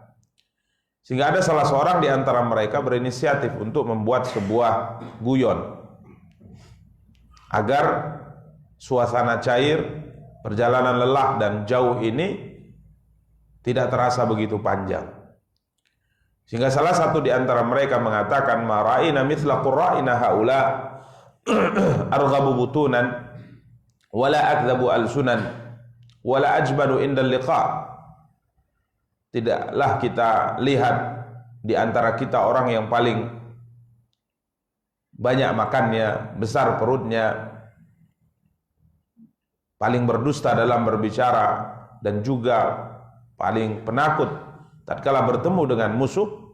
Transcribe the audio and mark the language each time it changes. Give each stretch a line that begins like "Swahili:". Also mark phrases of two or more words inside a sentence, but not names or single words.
Indonesian: Sehingga ada salah seorang di antara mereka berinisiatif untuk membuat sebuah guyon agar suasana cair, perjalanan lelah dan jauh ini tidak terasa begitu panjang. Sehingga salah satu di antara mereka mengatakan,
Arabic: ما رأينا مثل قرائنا هؤلاء أرغب بطونا ولا أكذب ألسنا ولا أجبن عند اللقاء.
Indonesian: Tidaklah kita lihat di antara kita orang yang paling banyak makannya, besar perutnya, paling berdusta dalam berbicara, dan juga paling penakut tatkala bertemu dengan musuh.